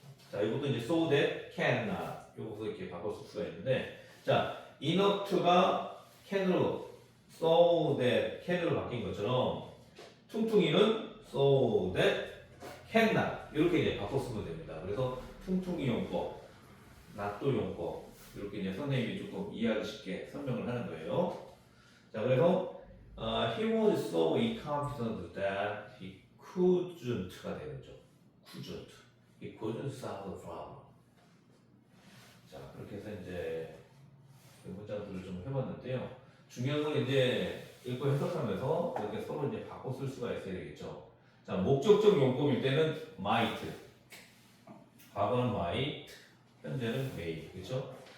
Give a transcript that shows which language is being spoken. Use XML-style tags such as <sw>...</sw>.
<ko>자, 이것도 이제</ko> <en>so that cannot.</en> <ko>요것도 이렇게 바꿔 쓸 수가 있는데, 자, enough to가 can으로</ko> <en>so that can</en> <ko>으로 바뀐 것처럼 퉁퉁이는 so that cannot 이렇게 이제 바꿔 쓰면 됩니다. 그래서 퉁퉁이 용법, 낫도 용법 이렇게 이제 선생님이 조금 이해하기 쉽게 설명을 하는 거예요. 자, 그래서</ko> <en>he was so incompetent that he couldn't가</en> <ko>되겠죠.</ko> <en>couldn't. He couldn't solve the problem.</en> <ko>자, 그렇게 해서 이제 문장들을 좀 해봤는데요. 중요한 건 이제 읽고 해석하면서 이렇게 서로 이제 바꿔 쓸 수가 있어야 되겠죠. 자, 목적적 용법일 때는 might, 과거는 might, 현재는 may, 그렇죠?</ko>